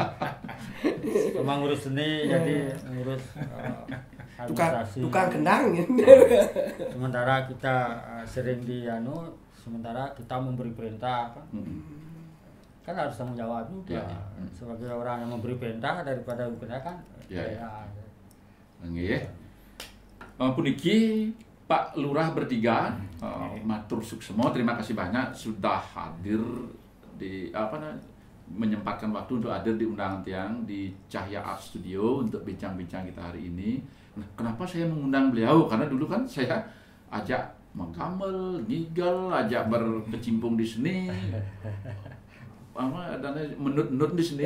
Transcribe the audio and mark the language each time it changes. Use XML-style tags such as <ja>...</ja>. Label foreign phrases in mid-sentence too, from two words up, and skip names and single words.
<id>Memang ngurus seni, jadi ngurus administrasi. Tukang kendang. Sementara kita sering sementara kita memberi perintah kan harus tanggung jawab juga. Sebagai orang yang memberi perintah daripada perintah kan.</id> <ban>Nggih. Puniki Pak Lurah bertiga, matur suksemo,</ban> <id>terima kasih banyak sudah hadir di menyempatkan waktu untuk hadir di undangan Tiang di Cahya Art Studio untuk bincang-bincang kita hari ini. Nah, kenapa saya mengundang beliau? Karena dulu kan saya ajak menggamel, ngigal, ajak berkecimpung di seni, dan menut-nut di seni.</id>